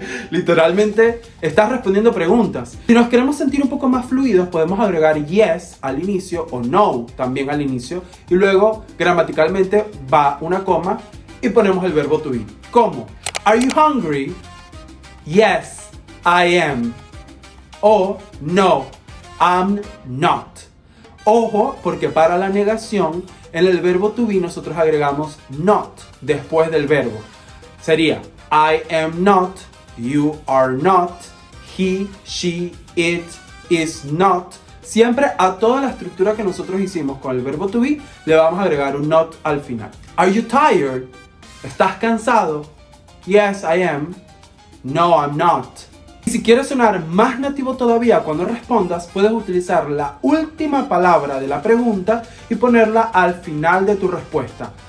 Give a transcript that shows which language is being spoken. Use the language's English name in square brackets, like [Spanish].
[Spanish] Literalmente estás respondiendo preguntas. Si nos queremos sentir un poco más fluidos, podemos agregar yes al inicio o no también al inicio, y luego gramaticalmente va una coma y ponemos el verbo to be. [English] ¿Cómo? Are you hungry? Yes, I am. O no, I'm not. [Spanish] Ojo, porque para la negación en el verbo to be nosotros agregamos not después del verbo. [English] Sería I am not, you are not, he, she, it, is not. [Spanish] Siempre a toda la estructura que nosotros hicimos con el verbo to be le vamos a agregar un not al final. [English] Are you tired? [Spanish] ¿Estás cansado? [English] Yes, I am. No, I'm not. [Spanish] Y si quieres sonar más nativo todavía cuando respondas, puedes utilizar la última palabra de la pregunta y ponerla al final de tu respuesta.